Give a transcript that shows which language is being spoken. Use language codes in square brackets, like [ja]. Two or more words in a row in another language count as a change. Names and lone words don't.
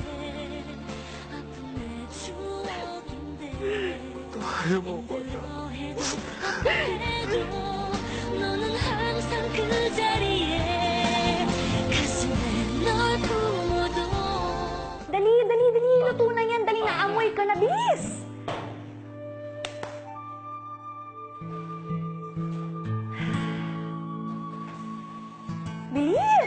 [tl] Patawarin mo ako, anak. [ko] 해도 너는 항상 그 자리에 가슴에 널 품어도 [tl] Dali, dali, dali. Luto na yan. Dali na, amoy ka na. Bilis! Bilis!